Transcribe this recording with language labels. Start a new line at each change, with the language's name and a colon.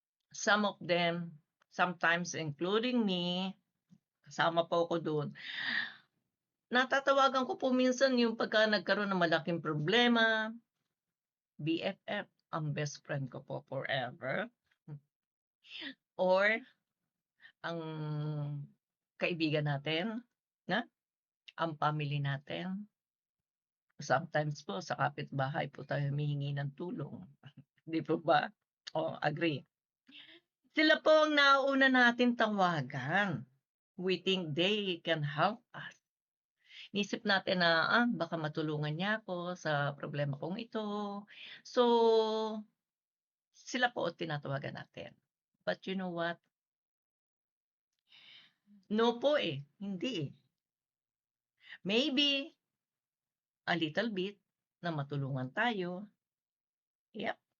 English: Some of them, sometimes including me,
Filipino: kasama po ako doon. Natatawagan ko po minsan yung pagka nagkaroon ng malaking problema, BFF, ang best friend ko po forever. Or ang kaibigan natin, ang family natin. Sometimes po sa kapitbahay po tayo humihingi ng tulong. Di po ba? Agree. Sila po ang nauna natin tawagan.
English: We think they can help us.
Filipino: Nisip natin na baka matulungan niya ako sa problema kong ito. So, sila po tinatawagan natin.
English: But you know what?
Filipino: No po hindi
English: Maybe a little bit
Filipino: na matulungan tayo. Yep.